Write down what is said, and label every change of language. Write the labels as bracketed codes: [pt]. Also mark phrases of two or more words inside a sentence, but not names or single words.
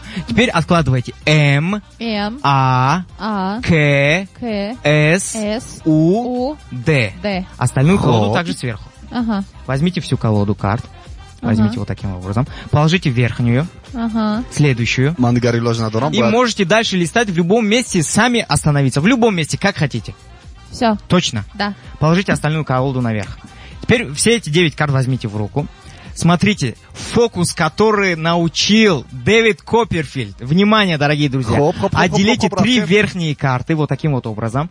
[ru] Теперь откладывайте М, М, А, А, К, К, С, С, У, У, Д. Д. Остальную колоду Хоп. также сверху. Ага, Возьмите всю колоду карт. Возьмите Ага. вот таким образом. Положите верхнюю, ага. следующую. [tg] من دیگری لاج ندارم [ru] И можете дальше листать в любом месте, сами остановиться. В любом месте, как хотите. Все, Точно. да. Положите остальную колоду наверх. Теперь все эти 9 карт возьмите в руку. Смотрите, фокус, который научил Дэвид Копперфильд. Внимание, дорогие друзья. Отделите 3 верхние карты вот таким вот образом.